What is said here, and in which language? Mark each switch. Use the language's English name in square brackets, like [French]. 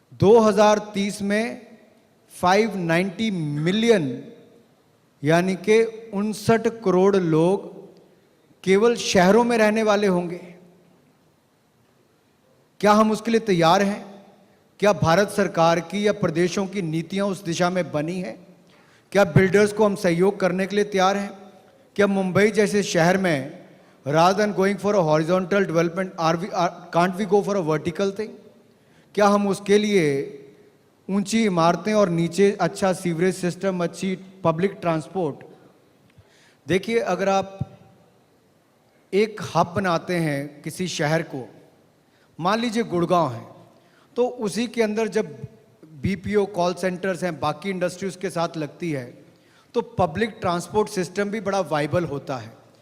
[Hindi] 2030 में 590 मिलियन यानी कि 59 करोड़ लोग केवल शहरों में रहने वाले होंगे। क्या हम उसके लिए तैयार हैं? क्या भारत सरकार की या प्रदेशों की नीतियां उस दिशा में बनी है? क्या बिल्डर्स को हम सहयोग करने के लिए तैयार हैं? क्या मुंबई जैसे शहर में [English] rather than going for a horizontal development, can't we go for a vertical thing? [Hindi] क्या हम उसके लिए ऊंची इमारतें और नीचे अच्छा सीवरेज सिस्टम, अच्छी पब्लिक ट्रांसपोर्ट। देखिए, अगर आप एक हब बनाते हैं किसी शहर को, मान लीजिए गुड़गांव है, तो उसी के अंदर जब बीपीओ कॉल सेंटर्स हैं, बाकी इंडस्ट्री उसके साथ लगती है, तो पब्लिक ट्रांसपोर्ट सिस्टम भी बड़ा वाइबल होता है।